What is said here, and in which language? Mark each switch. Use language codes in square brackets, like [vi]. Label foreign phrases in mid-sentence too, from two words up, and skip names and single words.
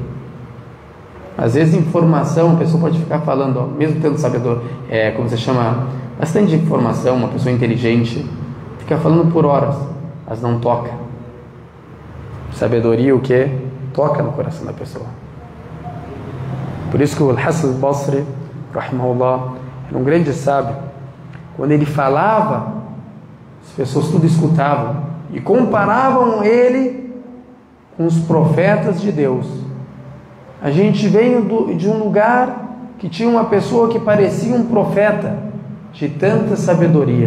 [pt] Às vezes informação, a pessoa pode ficar falando, mesmo tendo sabedor, como se chama, bastante informação, uma pessoa inteligente, fica falando por horas, mas não toca. Sabedoria o que? Toca no coração da pessoa. Por isso que o Al-Hasan al-Basri, rahimahullah, era um grande sábio. Quando ele falava, as pessoas tudo escutavam e comparavam ele com os profetas de Deus. A gente veio de um lugar que tinha uma pessoa que parecia um profeta, de tanta sabedoria.